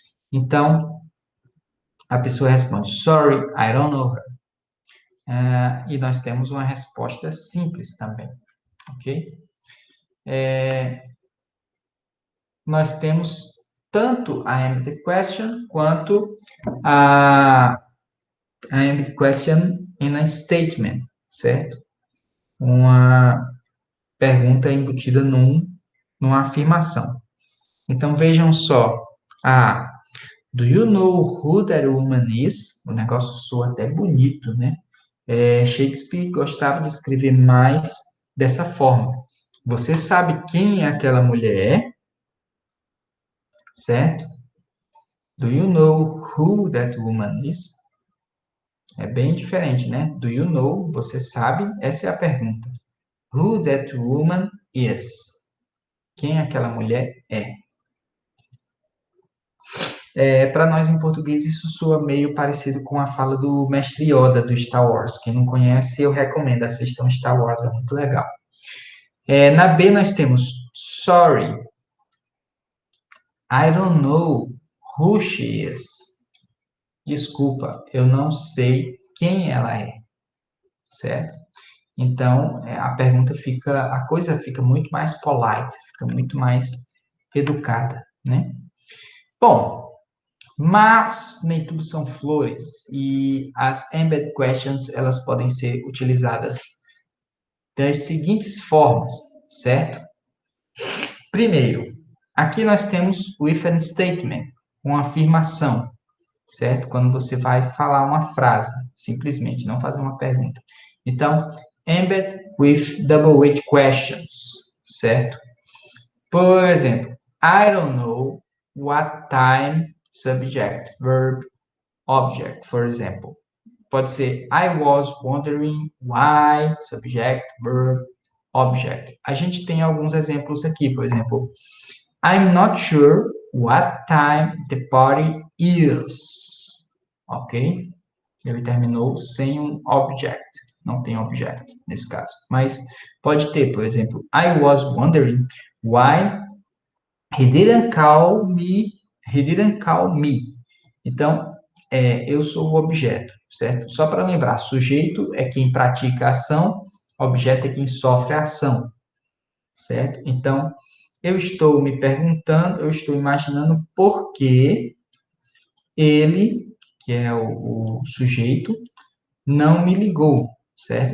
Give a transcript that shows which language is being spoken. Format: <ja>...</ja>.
<pt>Então, a pessoa responde,</pt> <en>sorry, I don't know her.</en> <pt>E nós temos uma resposta simples também, ok? Nós temos tanto a Embedded Question quanto a Embedded Question in a Statement, certo? Uma pergunta embutida numa afirmação. Então, vejam só.</pt> <en>Ah, do you know who that woman is?</en> <pt>O negócio soa até bonito, né? Shakespeare gostava de escrever mais dessa forma. Você sabe quem aquela mulher é, certo?</pt> <en>Do you know who that woman is?</en> <pt>É bem diferente, né?</pt> <en>Do you know?</en> <pt>Você sabe? Essa é a pergunta.</pt> <en>Who that woman is?</en> <pt>Quem aquela mulher é? Para nós em português, isso soa meio parecido com a fala do Mestre Yoda do Star Wars. Quem não conhece, eu recomendo. Assistam Star Wars, é muito legal. Na B, nós temos</pt> <en>sorry, I don't know who she is.</en> <pt>Desculpa, eu não sei quem ela é, certo? Então, a coisa fica muito mais polite, fica muito mais educada, né? Bom, mas nem tudo são flores e as embedded questions elas podem ser utilizadas das seguintes formas, certo? Primeiro, aqui nós temos o if and statement, uma afirmação, certo? Quando você vai falar uma frase, simplesmente, não fazer uma pergunta.</pt> <en>Então, embed with double weight questions, certo?</en> <pt>Por exemplo,</pt> <en>I don't know what time, subject, verb, object, for example.</en> <pt>Pode ser</pt> <en>I was wondering why, subject, verb, object.</en> <pt>A gente tem alguns exemplos aqui, por exemplo,</pt> <en>I'm not sure what time the party is.</en> <pt>Ok? Ele terminou sem um object. Não tem object nesse caso. Mas pode ter, por exemplo,</pt> <en>I was wondering why he didn't call me. He didn't call me.</en> <pt>Então, eu sou o objeto, certo? Só para lembrar, sujeito é quem pratica a ação, objeto é quem sofre a ação, certo? Então, eu estou me perguntando, eu estou imaginando por que ele, que é o sujeito, não me ligou, certo?</pt>